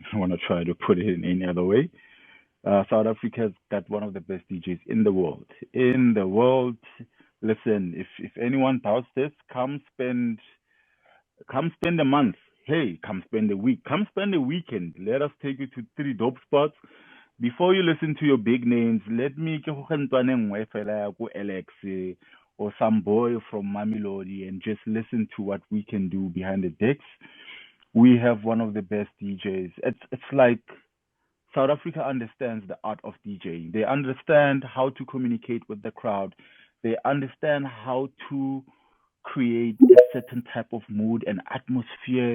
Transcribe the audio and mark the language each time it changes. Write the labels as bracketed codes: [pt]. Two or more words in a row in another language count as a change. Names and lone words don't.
[en] I want to try to put it in any other way. South Africa's got one of the best DJs in the world. In the world, listen, if anyone doubts this, come spend a month. Hey, come spend a week. Come spend a weekend. Let us take you to 3 dope spots. Before you listen to your big names, let me [st] ke go kgentwane nngwe fela ya ko Alex [en] or some boy from Mamelodi and just listen to what we can do behind the decks. We have one of the best DJs. It's like South Africa understands the art of DJing. They understand how to communicate with the crowd. They understand how to create a certain type of mood and atmosphere.